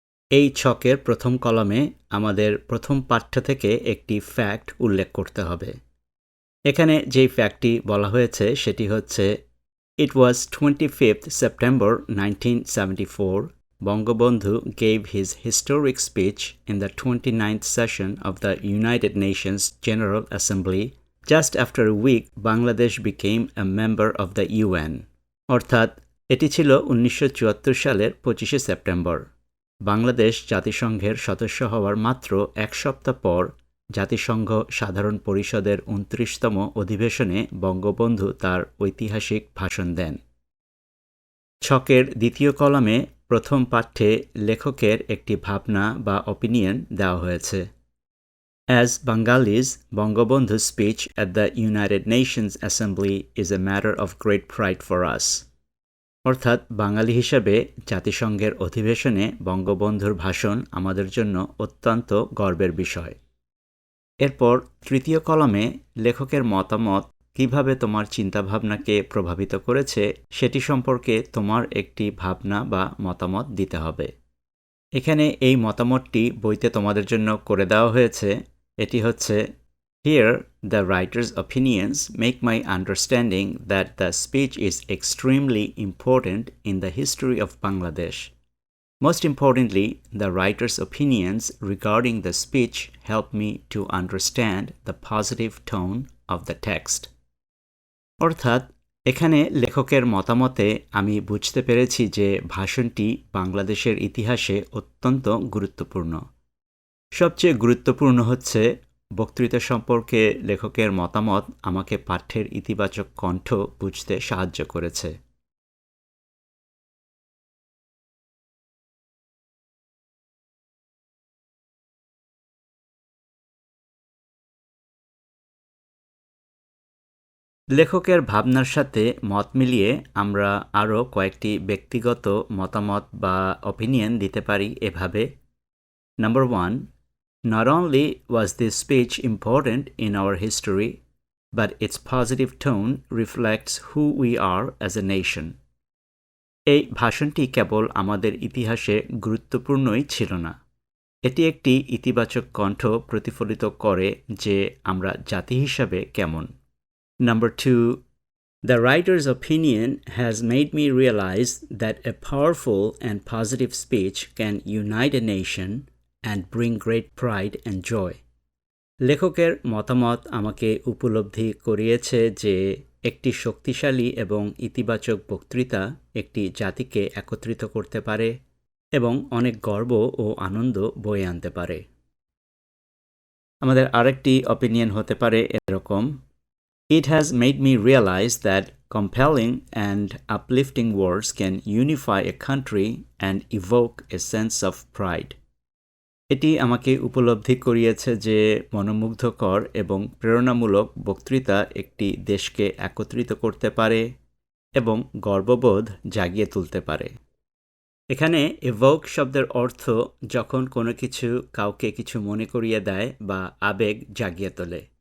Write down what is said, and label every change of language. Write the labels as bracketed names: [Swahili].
[Bangla] এই ছকের প্রথম কলামে আমাদের প্রথম পাঠ্য থেকে একটি ফ্যাক্ট উল্লেখ করতে হবে। এখানে যেই ফ্যাক্টটি বলা হয়েছে সেটি হচ্ছে [English] It was 25th September 1974. Bangabandhu gave his historic speech in the 29th session of the United Nations General Assembly. Just after a week, Bangladesh became a member of the UN. [Bangla] অর্থাৎ এটি ছিল 1974 সালের 25শে সেপ্টেম্বর। বাংলাদেশ জাতিসংঘের সদস্য হওয়ার মাত্র এক সপ্তাহ পর জাতিসংঘ সাধারণ পরিষদের 29তম অধিবেশনে বঙ্গবন্ধু তার ঐতিহাসিক ভাষণ দেন। ছকের দ্বিতীয় কলামে প্রথম পাঠ্যে লেখকের একটি ভাবনা বা অপিনিয়ন দেওয়া হয়েছে। [English] As Bengalis, Bangabandhu's speech at the United Nations Assembly is a matter of great pride for us. [Bangla] অর্থাৎ বাঙালি হিসাবে জাতিসংঘের অধিবেশনে বঙ্গবন্ধুর ভাষণ আমাদের জন্য অত্যন্ত গর্বের বিষয়। এরপর তৃতীয় কলামে লেখকের মতামত কিভাবে তোমার চিন্তাভাবনাকে প্রভাবিত করেছে সেটি সম্পর্কে তোমার একটি ভাবনা বা মতামত দিতে হবে। এখানে এই মতামতটি বইতে তোমাদের জন্য করে দেওয়া হয়েছে। এটি হচ্ছে [English] Here, the writer's opinions make my understanding that the speech is extremely important in the history of Bangladesh. Most importantly, the writer's opinions regarding the speech help me to understand the positive tone of the text. [Bangla] অর্থাৎ এখানে লেখকের মতামতে আমি বুঝতে পেরেছি যে ভাষণটি বাংলাদেশের ইতিহাসে অত্যন্ত গুরুত্বপূর্ণ। সবচেয়ে গুরুত্বপূর্ণ হচ্ছে বক্তৃতা সম্পর্কে লেখকের মতামত আমাকে পাঠ্যের ইতিবাচক কণ্ঠ বুঝতে সাহায্য করেছে। লেখকের ভাবনার সাথে মত মিলিয়ে আমরা আরও কয়েকটি ব্যক্তিগত মতামত বা অপিনিয়ন দিতে পারি এভাবে। [English] Number 1, not only was this speech important in our history, but its positive tone reflects who we are as a nation. [Bangla] এই ভাষণটি কেবল আমাদের ইতিহাসে গুরুত্বপূর্ণই ছিল না, এটি একটি ইতিবাচক কণ্ঠ প্রতিফলিত করে যে আমরা জাতি হিসাবে কেমন। [English] Number 2, the writer's opinion has made me realize that a powerful and positive speech can unite a nation and bring great pride and joy. [Bangla] লেখকের মতামত আমাকে উপলব্ধি করিয়েছে যে একটি শক্তিশালী এবং ইতিবাচক বক্তৃতা একটি জাতিকে একত্রিত করতে পারে এবং অনেক গর্ব ও আনন্দ বয়ে আনতে পারে। আমাদের আরেকটি অপিনিয়ন হতে পারে এরকম: [English] It has made me realize that compelling and uplifting words can unify a country and evoke a sense of pride. [Bangla] এটি আমাকে উপলব্ধি করিয়েছে যে মনোমুগ্ধকর এবং প্রেরণামূলক বক্তৃতা একটি দেশকে একত্রিত করতে পারে এবং গর্ববোধ জাগিয়ে তুলতে পারে। এখানে evoke শব্দের অর্থ যখন কোনো কিছু কাউকে কিছু মনে করিয়ে দেয় বা আবেগ জাগিয়ে তোলে।